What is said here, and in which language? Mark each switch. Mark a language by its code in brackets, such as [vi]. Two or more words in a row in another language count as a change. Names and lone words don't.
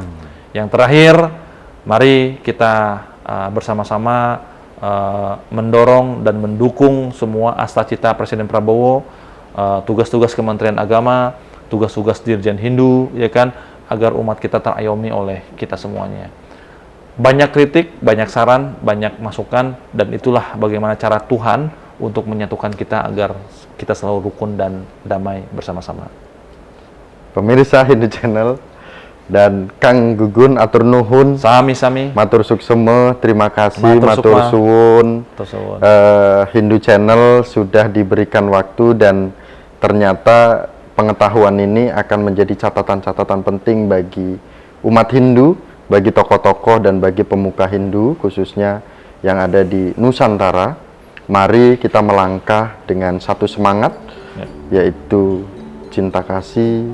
[id] Yang terakhir, mari kita bersama-sama mendorong dan mendukung semua asta-cita Presiden Prabowo, tugas-tugas Kementerian Agama, tugas-tugas Dirjen Hindu, ya kan, agar umat kita terayomi oleh kita semuanya. Banyak kritik, banyak saran, banyak masukan, dan itulah bagaimana cara Tuhan untuk menyatukan kita agar kita selalu rukun dan damai bersama-sama. Pemirsa Hindu Channel dan Kang Gugun [su] atur nuhun, sami-sami, [ban] matur suksema, [id] terima kasih, [jv] matur suwun. [id] Hindu Channel sudah diberikan waktu, dan ternyata pengetahuan ini akan menjadi catatan-catatan penting bagi umat Hindu, bagi tokoh-tokoh dan bagi pemuka Hindu khususnya yang ada di Nusantara. Mari kita melangkah dengan satu semangat, yaitu cinta kasih.